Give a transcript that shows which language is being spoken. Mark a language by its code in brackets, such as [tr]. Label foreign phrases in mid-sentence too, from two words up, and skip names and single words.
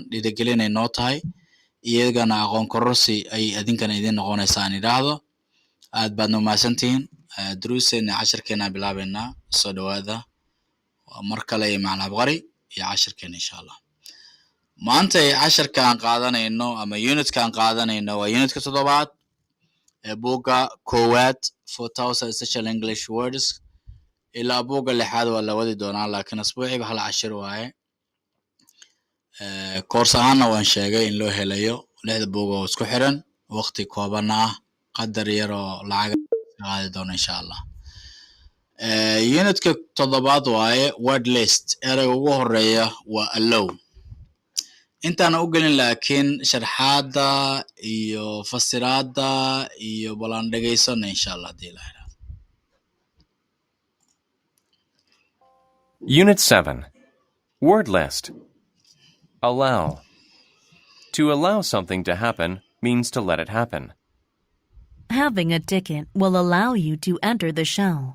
[so] dhiirigelin ay noo tahay iyagana aqoon kororsi ay adinkana idin noqonaysaan idhaahdo aad baad u mahadsantihiin duruuseena casharkeena bilaabeynaa soo dhawaada waa mar kale macal cabqari iyo casharkeena [ar] insha Allah [so] maanta casharka aan qaadanayno ama unitka aan qaadanayno waa unitka toddobaad ee buugga koowaad 4000 essential English words ilaa buugga lixaad waa la wadi doonaa laakiin usbuuciiba hal cashir waaye koors ahaana waan sheegay in loo helayo 6 buug oo isku xiran waqti kooban ah qadar yar oo lacag qaadi doona [ar] insha Allah [so] unitka toddobaad waaye [en] word list [so] erayga ugu horeeya waa allow intaan u gelin laakiin sharxaada iyo fasiraada iyo balan dhageysana [ar] insha Allah [so] diilaa [en] Unit 7 Word list Allow To allow something to happen means to let it happen. Having a ticket will allow you to enter the show.